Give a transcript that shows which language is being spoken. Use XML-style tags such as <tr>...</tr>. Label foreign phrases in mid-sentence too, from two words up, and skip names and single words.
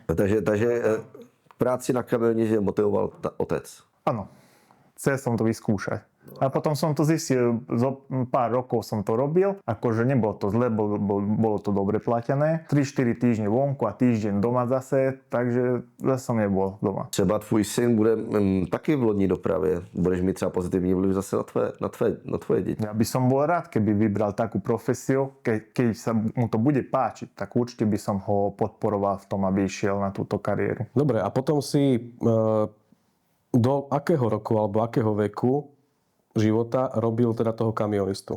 <cs>Takže k práci na kamioně tě motivoval otec.</cs> <sk>Áno. Chcel som to vyskúšať. A potom som to zistil, pár rokov som to robil, akože nebolo to zle, bolo to dobre platené. 3-4 týždne vonku a týždeň doma zase, takže zase som nebol doma.</sk> <cs>Třeba tvůj syn bude taky v lodní dopravě. Budeš mít třeba pozitivní vliv zase na tvoje děti.</cs> <sk>Ja by som bol rád, keby vybral takú profesiu, keď sa mu to bude páčiť, tak určite by som ho podporoval v tom, aby išiel na túto kariéru. Dobre, a potom si do akého roku alebo akého veku života robil teda toho kamionistu?</sk>